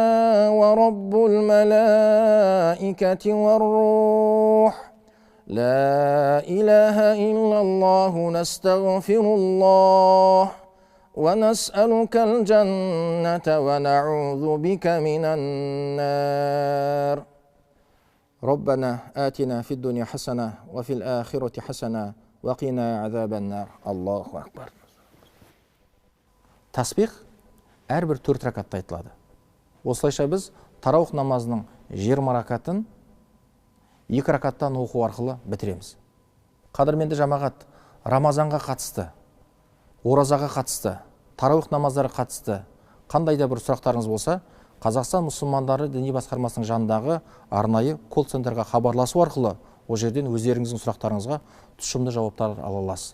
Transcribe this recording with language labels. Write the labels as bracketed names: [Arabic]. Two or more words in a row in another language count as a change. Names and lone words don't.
[Arabic] ورب الملائكة والروح لا إله إلا الله نستغفر الله ونسألك الجنة ونعوذ بك من النار ربنا آتنا في الدنيا حسنة وفي الآخرة حسنة وقنا عذاب النار الله أكبر. [Kazakh] Тасбих әрбір 4 ракатта айтылады. Осылайша біз тарауих намазының 20 ракатын 2 ракаттан оқу арқылы бітіреміз. Қадірменді жамағат, Рамазанға қатысты, оразаға қатысты, тарауих намаздары қатысты қандай да бір сұрақтарыңыз болса, Қазақстан мұсылмандары діни басқармасының жанындағы арнайы колл-центрға хабарласу арқылы о жерден өздеріңіздің сұрақтарыңызға тұшымды жауаптар ала аласыз.